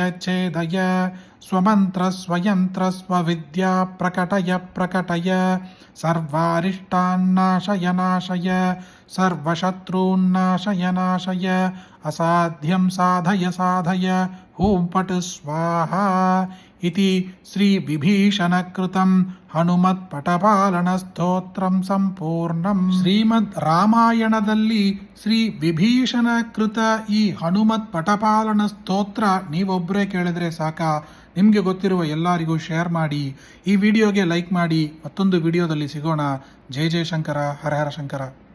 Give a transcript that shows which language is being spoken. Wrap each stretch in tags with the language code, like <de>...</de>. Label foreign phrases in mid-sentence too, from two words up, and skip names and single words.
<sa>छेदय स्वमन्त्र स्वयन्त्र स्वविद्या प्रकटय प्रकटय सर्वारिष्टान्नाशय नाशय सर्वशत्रून्नाशय नाशय असाध्यं साधय साधय हूं पट स्वाहा इति श्री विभीषणकृतं हनुमत्पटपालन स्तोत्रं ಸಂಪೂರ್ಣಂ।</sa> <kn>ಶ್ರೀಮದ್ ರಾಮಾಯಣದಲ್ಲಿ ಶ್ರೀ ವಿಭೀಷಣ ಕೃತ ಈ ಹನುಮತ್ ಪಟಪಾಲನ ಸ್ತೋತ್ರ ನೀವೊಬ್ಬರೇ ಕೇಳಿದ್ರೆ ಸಾಕ, ನಿಮಗೆ ಗೊತ್ತಿರುವ ಎಲ್ಲರಿಗೂ ಶೇರ್ ಮಾಡಿ, ಈ ವಿಡಿಯೋಗೆ ಲೈಕ್ ಮಾಡಿ. ಮತ್ತೊಂದು ವಿಡಿಯೋದಲ್ಲಿ ಸಿಗೋಣ.</kn> <sa>ಜಯ ಜಯ ಶಂಕರ, ಹರ ಹರ ಶಂಕರ.</sa>